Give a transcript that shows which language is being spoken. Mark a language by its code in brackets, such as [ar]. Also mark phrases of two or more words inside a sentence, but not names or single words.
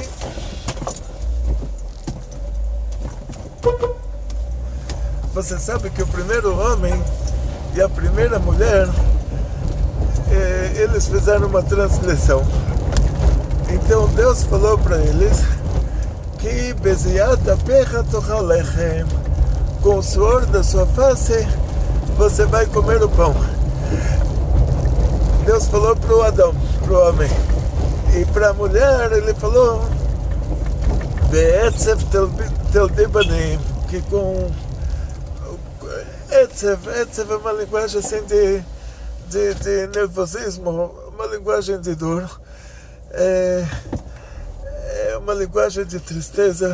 [pt] Você sabe que o primeiro homem e a primeira mulher, eles fizeram uma transgressão. Então Deus falou para eles que [he] בזעת אפך תאכל לחם, [pt] com o suor da sua face você vai comer o pão. Deus falou para o Adão, para o homem. E para a mulher ele falou [he] בעצב תלדי בנים, [pt] que com Etzev é uma linguagem assim de nervosismo, uma linguagem de dor, é uma linguagem de tristeza.